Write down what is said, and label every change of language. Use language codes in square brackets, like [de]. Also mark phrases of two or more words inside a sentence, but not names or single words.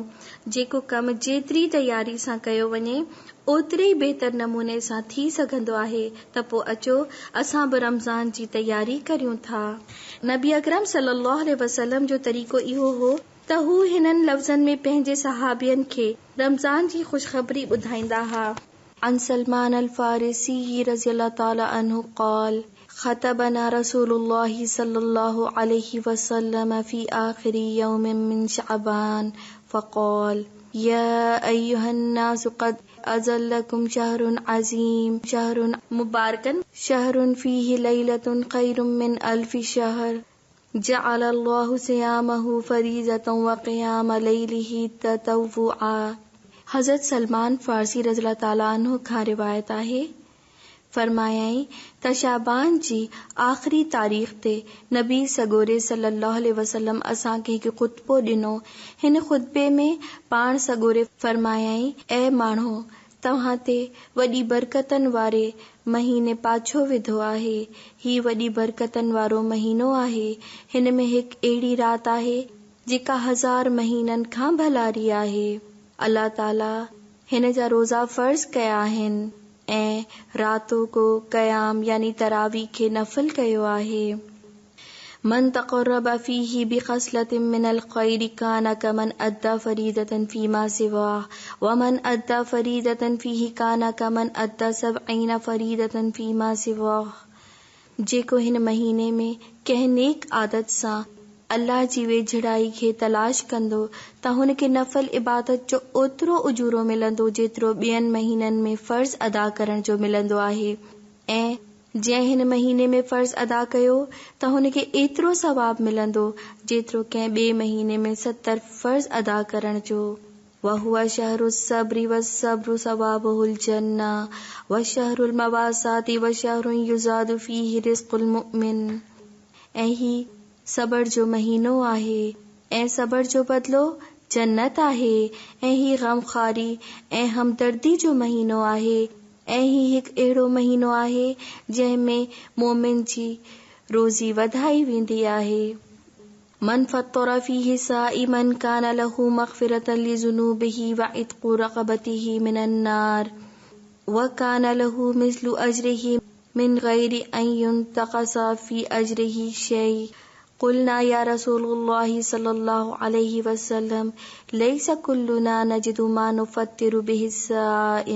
[sd] जेको कम जेतिरी तयारी सां कयो वञे ओतिरे ई बहितर नमूने सां थी सघंदो आहे। त पोइ अचो असां बि रमज़ान जी तयारी करियूं था। नबी अकरम [ar] صلى الله عليه وسلم [sd] जो तरीक़ो इहो हो त हू हिननि लफ़्ज़नि में पंहिंजे सहाबियनि खे रमज़ान जी ख़ुशख़बरी ॿुधाईंदा हुआ। [ar] عن سلمان الفارسي رضي الله تعالى عنه قال خطبنا رسول الله صلى الله عليه وسلم في آخر يوم من شعبان فقال يا أيها الناس قد أظلكم شهر عظيم شهر مبارك شهر فيه ليلة خير من ألف شهر جعل الله صيامه فريضة وقيام ليله تطوعا. [sd] हज़रत सलमान फारसी [ar] رضي الله تعالى عنه [sd] खां रिवायत आहे, फरमायाई त शाबान जी आख़िरी तारीख़ ते नबी सगोरे [ar] صلى الله عليه وسلم [sd] असांखे हिकु ख़ुतबो ॾिनो। हिन ख़ुतबे में पाण सगोरे फरमायाई, ऐ माण्हू तव्हां ते वॾी बरकतनि वारे महीने पाछो विधो आहे। ही वॾी बरकतनि वारो महीनो आहे। हिन में हिकु अहिड़ी रात आहे जेका 1000 महीननि खां भलारी आहे। अल्लाह ताला हिन जा रोज़ा फर्ज़ कया आहिनि ऐं [ur] रातों को [sd] क़याम यानी तरावी खे नफ़िल कयो आहे। [ar] من تقرب فيه بخصلة من الخير كان كمن أدى فريضة فيما سواه ومن أدى فريضة فيه كان كمن أدى 70 فريضة فيما سواه. [sd] जेको हिन महीने में कंहिं नेक आदत सां अल्लाह जी वेझड़ाई खे तलाश कंदो त हुनखे नफ़ल इबादत जो ओतिरो उजूरो मिलंदो जेतिरो ॿियनि महीननि में फ़र्ज़ अदा करण जो मिलंदो आहे। ऐं जंहिं हिन महीने में फ़र्ज़ अदा कयो त हुनखे एतिरो सवाब मिलंदो जेतिरो कंहिं ॿिए महीने में 70 फ़र्ज़ अदा करण जो। [ar] وهو شهر الصبر والصبر ثوابه الجنة وشهر المواساة وشهر يزاد فيه رزق المؤمن. [sd] ऐं ही सबर जो महीनो आहे ऐं सबर जो बदलो जन्नत आहे। ऐं ही गमखारी ऐं हमदर्दी जो महीनो आहे। ऐं ही हिकु अहिड़ो महीनो आहे जंहिंमें मोमिन जी रोज़ी वधाई वेंदी आहे। [ar] من فطر فيه صائما كان له مغفرة لذنوبه وعتق رقبته من النار وكان له مثل أجره من غير أن ينتقص من أجره شيء. قلنا يا رسول الله صلى الله عليه وسلم ليس كلنا نجد ما نفطر به الصائم.